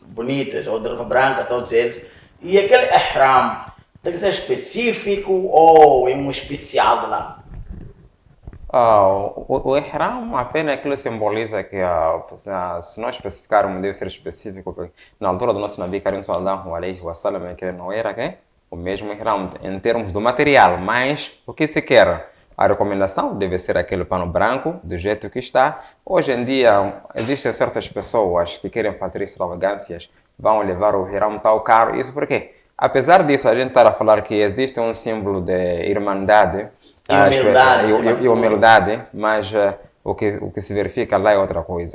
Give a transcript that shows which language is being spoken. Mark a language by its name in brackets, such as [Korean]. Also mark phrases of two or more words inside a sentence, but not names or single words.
[Portuguese] bonitas, ou de roupa branca, todos eles. E aquele ihram, tem que ser específico ou em um especial de lá? O ihram apenas aquilo simboliza que, se nós especificarmos, deve ser específico, porque na altura do nosso [Arabic] نبي كريم صلى الله عليه وسلم, [Portuguese] que não era o mesmo ihram em termos do material, mas o que se quer? A recomendação deve ser aquele pano branco, do jeito que está. Hoje em dia, existem certas pessoas que querem fazer extravagâncias, vão levar o ihram tão caro. Isso porque, apesar disso, a gente está a falar que existe um símbolo de irmandade e humildade, mas o que se verifica lá é outra coisa.